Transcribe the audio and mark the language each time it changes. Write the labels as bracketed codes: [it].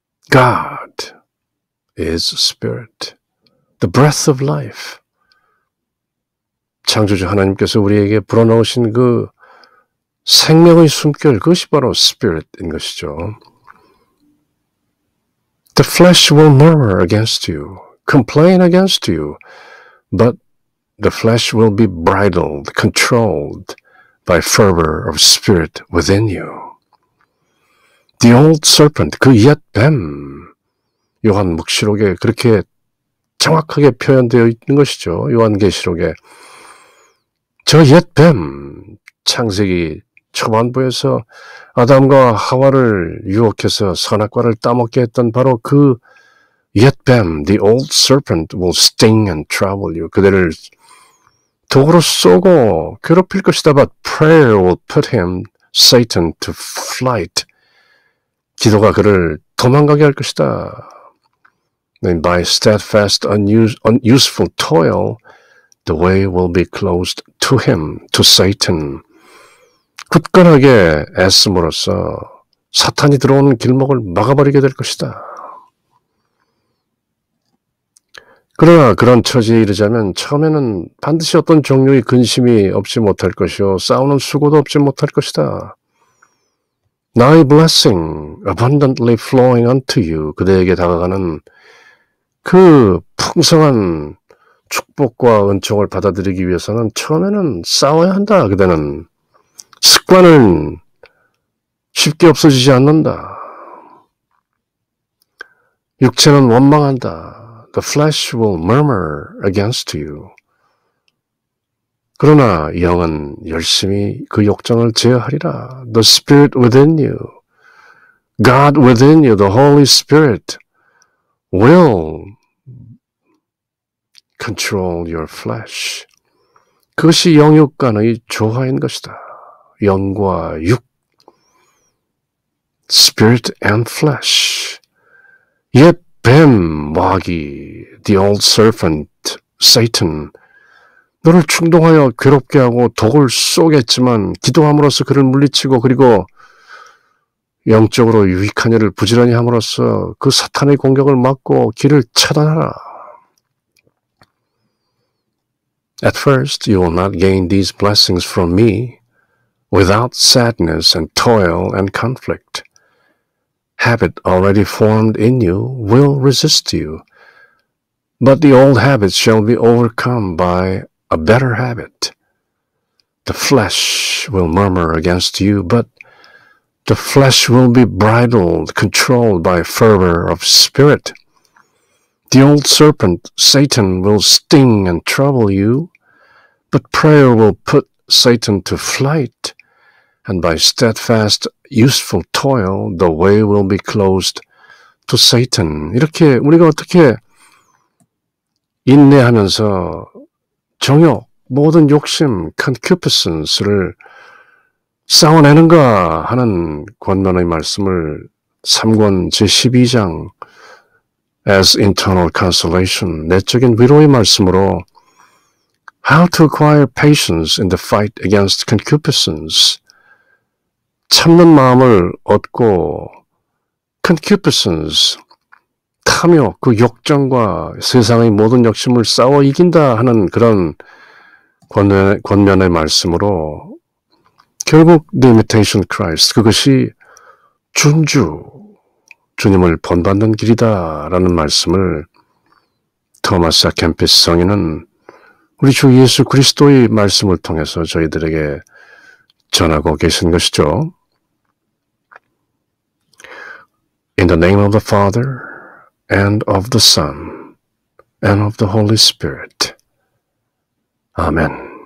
[en] God is spirit. The breath of life. [ko] 창조주 하나님께서 우리에게 불어넣으신 그 생명의 숨결, 그것이 바로 spirit인 것이죠. [en] The flesh will murmur against you, complain against you, but the flesh will be bridled, controlled by fervor of spirit within you. The old serpent, [ko] 그 옛 뱀, 요한 묵시록에 그렇게 정확하게 표현되어 있는 것이죠. 요한계시록에 저 옛뱀, 창세기 초반부에서 아담과 하와를 유혹해서 선악과를 따먹게 했던 바로 그 옛뱀, [en] the old serpent will sting and trouble you. [ko] 그대를 독으로 쏘고 괴롭힐 것이다. [en] But prayer will put him, Satan, to flight. [ko] 기도가 그를 도망가게 할 것이다. [en] And by steadfast, unuseful toil, the way will be closed to him, to Satan. [ko] 굳건하게 애씀으로써 사탄이 들어오는 길목을 막아버리게 될 것이다. 그러나 그런 처지에 이르자면 처음에는 반드시 어떤 종류의 근심이 없지 못할 것이요 싸우는 수고도 없지 못할 것이다. [en] Thy blessing abundantly flowing unto you. [ko] 그대에게 다가가는 그 풍성한 축복과 은총을 받아들이기 위해서는 처음에는 싸워야 한다. 그대는 습관은 쉽게 없어지지 않는다. 육체는 원망한다. [en] The flesh will murmur against you. [ko] 그러나 영은 열심히 그 욕정을 제어하리라. [en] The Spirit within you, God within you, the Holy Spirit will control your flesh. [ko] 그것이 영육 간의 조화인 것이다. 영과 육, [en] Spirit and flesh. [ko] 옛 뱀, 마귀, [en] the old serpent, Satan, [ko] 너를 충동하여 괴롭게 하고 독을 쏘겠지만 기도함으로써 그를 물리치고 그리고 영적으로 유익한 일을 부지런히 함으로써 그 사탄의 공격을 막고 길을 차단하라. [en] At first you will not gain these blessings from me without sadness and toil and conflict. Habit already formed in you will resist you, but the old habit shall be overcome by a better habit. The flesh will murmur against you, but the flesh will be bridled, controlled by fervor of spirit. The old serpent, Satan, will sting and trouble you, but prayer will put Satan to flight, and by steadfast, useful toil, the way will be closed to Satan. [ko] 이렇게 우리가 어떻게 인내하면서 정욕, 모든 욕심, concupiscence를 싸워내는가 하는 권면의 말씀을 3권 제12장 [en] as internal consolation, [ko] 내적인 위로의 말씀으로 [en] how to acquire patience in the fight against concupiscence, [ko] 참는 마음을 얻고 concupiscence, 탐욕, 그 욕정과 세상의 모든 욕심을 싸워 이긴다 하는 그런 권면의 말씀으로 결국 [en] the imitation Christ, [ko] 그것이 주님을 본받는 길이다라는 말씀을 토마스 아 캠피스 성인은 우리 주 예수 그리스도의 말씀을 통해서 저희들에게 전하고 계신 것이죠. [en] In the name of the Father, and of the Son, and of the Holy Spirit. Amen.